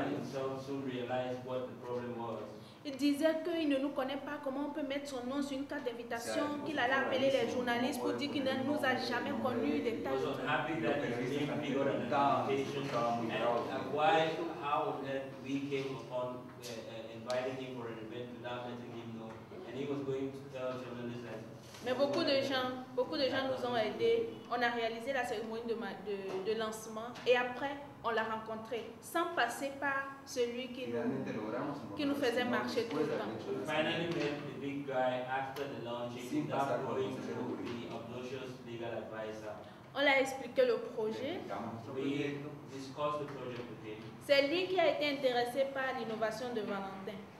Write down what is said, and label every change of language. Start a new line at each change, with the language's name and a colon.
English: himself soon realized what the problem was.
French: Il disait qu'il ne nous connaît pas, comment on peut mettre son nom sur une carte d'invitation, qu'il allait appeler les journalistes pour dire qu'il ne nous a jamais connus, des tas de trucs.
English: Happy that his name figured on an invitation, and why, how that we came upon inviting him for an event without letting him know, and he was going to tell journalists that.
French: Mais beaucoup de gens nous ont aidés. On a réalisé la cérémonie de lancement et après, on l'a rencontré sans passer par celui qui nous faisait marcher tout le temps.
English: Finally met the big guy after the launching without going to the obnoxious legal advisor.
French: On l'a expliqué le projet.
English: We discussed the project with him.
French: C'est lui qui a été intéressé par l'innovation de Valentin.